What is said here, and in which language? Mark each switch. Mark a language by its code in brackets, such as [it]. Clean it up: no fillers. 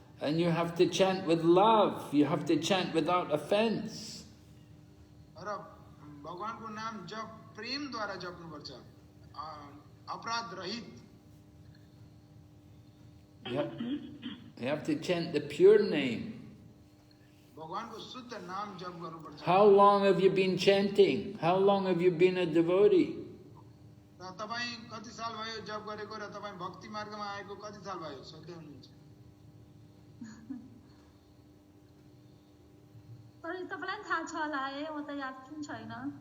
[en] And you have to chant with love. You have to chant without offense. [ne] र भगवानको नाम जप प्रेमद्वारा जप्नुपर्छ अपराध रहित [en] You have to chant the pure name. [ne] भगवानको शुद्ध नाम जप गर्नुपर्छ [en] How long have you been chanting? How long have you been a devotee? [ne] र तपाई कति साल भयो जप गरेको र तपाई भक्ति मार्गमा आएको कति साल भयो सोध्दै हुनुहुन्छ तर तपाईलाई थाहा छ होला है म त याद पनि छैन